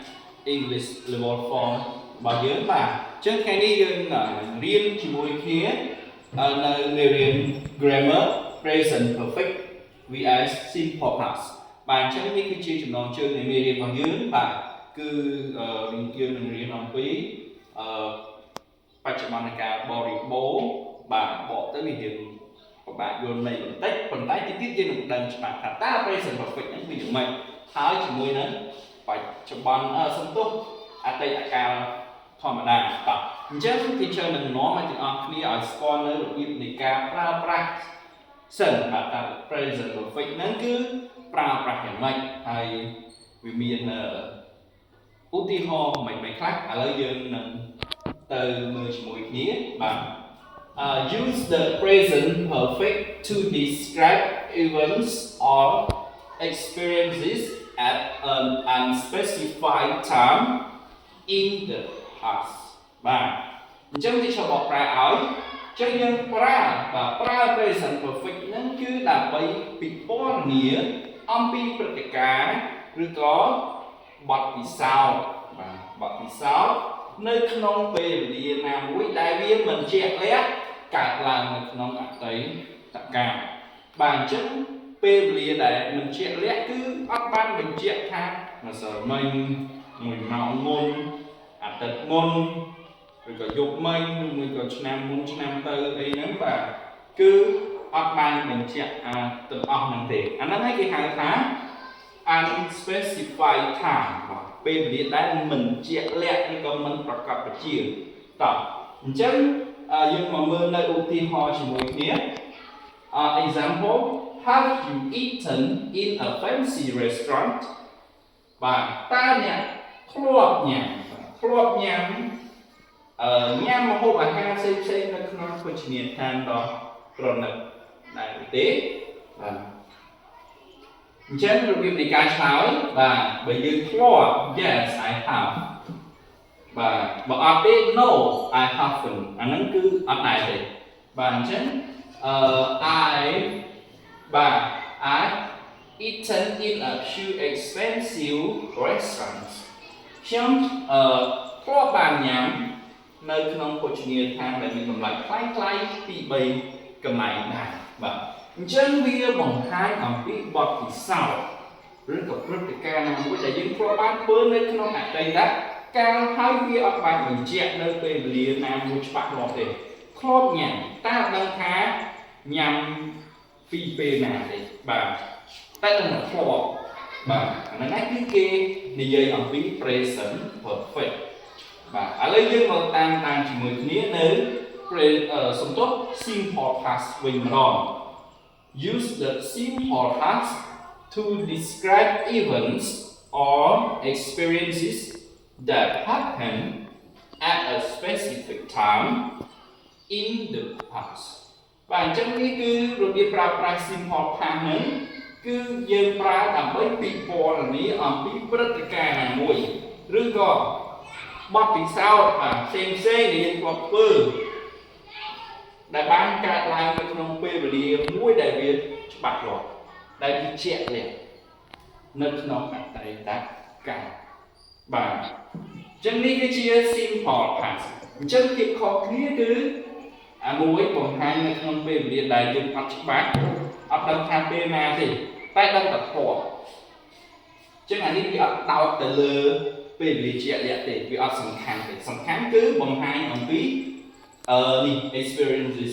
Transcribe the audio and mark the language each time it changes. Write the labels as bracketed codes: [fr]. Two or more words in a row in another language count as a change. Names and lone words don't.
[en] English Level 4 [km] របស់យើងបាទចឹងថ្ងៃនេះយើងរៀនជាមួយគ្នានៅមេរៀន [en] Grammar Present Perfect vs Simple Past [km] បាទចឹងនេះគឺជាចំណងជើងនៃមេរៀនរបស់យើងបាទគឺយើងនឹងរៀនអំពីបច្ចុប្បន្នកាលបរិបូរណ៍បាទបកទៅវារៀនបាទយល់ន័យបន្តិចប៉ុន្តែទីទៀត យើងនឹងដឹងច្បាស់ថាតើ [en] present perfect [km] ហ្នឹងវាយ៉ាងម៉េចហើយជាមួយនឹងបច្ចុប្បន្នសំទុះអតីតកាលធម្មតាបាទអញ្ចឹង teacher នឹងនាំឲ្យទាំងអស់គ្នាឲ្យស្គាល់នៅរបៀបនៃការប្រើប្រាស់សិនបាទថា [en] present perfect [km] ហ្នឹងគឺប្រើប្រាស់យ៉ាងម៉េចហើយវាមានឧទា ហរណ៍មិនខ្លះឥឡូវយើងនឹងទៅមើលជាមួយគ្នាបាទ [en] use the present perfect to describe events or experiences at an unspecified time in the past [km] បាទអញ្ចឹងទីខ្ញុំបកប្រែឲ្យចឹងយើងប្រើ [en] present perfect [km] ហ្នឹងគឺដើម្បី ពិពណ៌នាអំពីព្រឹត្តិការណ៍ឬក៏បទពិសោធន៍បាទបទពិសោធន៍នៅក្នុងពេល វេលាណាមួយដែលវាមិនជាក់លាក់កើតឡើងនៅក្នុងអតីតកាលបាទអញ្ចឹងពេលវេលាដែលមិនជាក់លាក់គឺអត់បានបញ្ជាក់ថាម្សិលមិញ1ម៉ោងមុនអាទិត្យមុនឬក៏យប់មិញឬមួយក៏ឆ្នាំមុនឆ្នាំទៅអីហ្នឹងបាទគឺអត់បានបញ្ជាក់ទាំងអស់ហ្នឹងទេអាហ្នឹងឯងគេហៅថា [en] unspecified time [km] បាទពេលវេលាដែលមិនជាក់លាក់ឬក៏មិនប្រកបវិជ្ជាតោះអញ្ចឹងយើងមកមើលនៅឧទាហរណ៍ជាមួយគ្នា [en] example have you eaten in a fancy restaurant [km] បាទតើអ្នកធ្លាប់ញ៉ាំ ញ៉ាំម្ហូបអាហារផ្សេងៗនៅក្នុងភោជនីយដ្ឋានដ៏ប្រណិតដែរទេបាទអញ្ចឹងរបៀបនៃការឆ្លើយបាទបើយើងធ្លាប់ [en] yes I have [km] បាទបើអត់ទេ [en] no I haven't [km] អាហ្នឹងគឺអត់ដែរទេបាទអញ្ចឹង [en] I've eaten in a few expensive restaurants [km] ខ្ញុំធ្លាប់បានញ៉ាំនៅក្នុងភោជនីយដ្ឋានដែលមានតម្លៃថ្លៃៗពី3កន្លែងដែរបាទអញ្ចឹ ងវាបង្ហាញអំពីបទពិសោធន៍ឬក៏ព្រឹត្តិការណ៍ណាមួយដែលយើងធ្លាប់បានធ្វើនៅក្នុងអតីតកាលហើយវាអត់បានបញ្ជាក់នៅពេលវេលាណាមួយច្បាស់លាស់ទេធ្លាប់ញ៉ាំតើដឹងថាញ៉ាំពីពេលណាទេបាទតែដឹងថាធ្លាប់បាទអាហ្នឹងគឺគេនិយាយអំពី [en] present perfect [km] បាទឥឡូវយើងមកតាមជាមួយគ្នានៅសំទុះ [en] simple past [km] វិញម្ដង [en] Use the simple past to describe events or experiences that happen at a specific time in the past [km] បាទអញ្ចឹងនេះគឺរបៀបប្រើប្រាស់ [en] simple past [km] ហ្នឹងគឺយើងប្រើដើម្បីពិពណ៌នាអំពីព្រឹត្តិការណ៍ណាមួយឬក៏បទពិសោធន៍ផ្សេងៗ ដែលយើងធ្លាប់ធ្វើដែលបានកើតឡើងនៅក្នុងពេលវេលាមួយដែលវាច្បាស់លាស់ដែលវាជាក់លាក់នៅក្នុងអតីតកាលបាទអញ្ចឹងនេះគឺជា [en] simple past [km] អ ញ្ចឹងភាពខុសគ្នាគឺមួយបង្ហាញនៅក្នុងពេលវេលាដែលយើងអត់ច្បាស់អត់ដឹងថាពេលណាទេតែដឹងតែធ្លាប់អញ្ចឹងអានេះវាអ ត់ដោតទៅលើពេលវេលាជាក់លាក់ទេវាអត់សំខាន់ទេសំខាន់គឺបង្ហាញអំពីនេះ experiences